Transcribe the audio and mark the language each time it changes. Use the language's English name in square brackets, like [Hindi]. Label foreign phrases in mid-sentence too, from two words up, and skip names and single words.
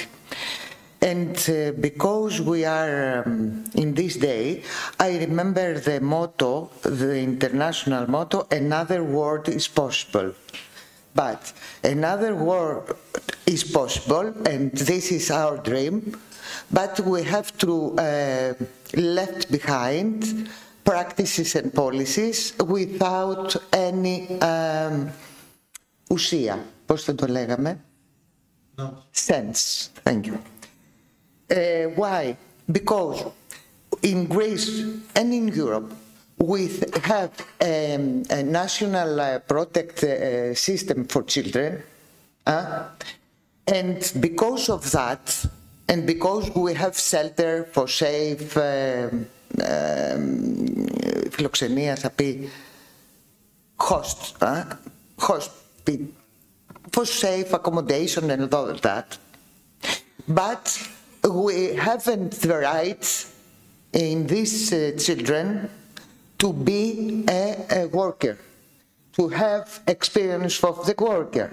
[English] And because we are in this day, I remember the motto, the international motto, another world is possible. But another world is possible, and this is our dream, but we have to left behind practices and policies without any ουσία. [Greek] Πώς θα το λέγαμε? [English] No. Sense. Thank you. Why? Because in Greece and in Europe, we have a national protect system for children, and because of that, and because we have shelter for safe, [Greek] φιλοξενία θα πει, [English] host, for safe accommodation and all of that. But we haven't the right in these children to be a worker, to have experience of the worker.